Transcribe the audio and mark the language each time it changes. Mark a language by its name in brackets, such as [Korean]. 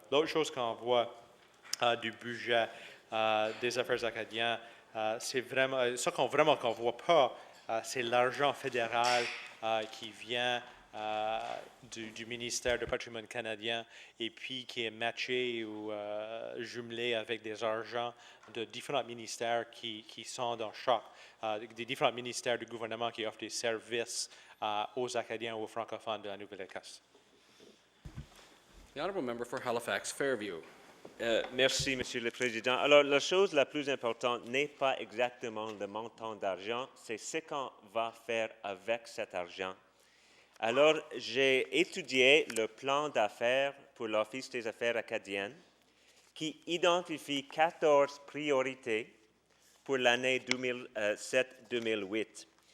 [French] L'autre chose qu'on voit du budget des affaires acadiennes, c'est vraiment, ce qu'on ne voit pas, c'est l'argent fédéral qui vient du ministère du patrimoine canadien et puis qui est matché ou jumelé avec des argents de différents ministères qui sont dans chaque, des différents ministères du gouvernement qui offrent des services aux Acadiens ou aux francophones de la Nouvelle-Écosse. [English] The Honourable Member for Halifax Fairview. [French] Merci, Monsieur le Président. Alors, la chose la plus importante n'est pas exactement le montant d'argent, c'est ce qu'on va faire avec cet argent. Alors, j'ai étudié le plan d'affaires pour l'Office des affaires acadiennes qui identifie 14 priorités pour l'année 2007-2008.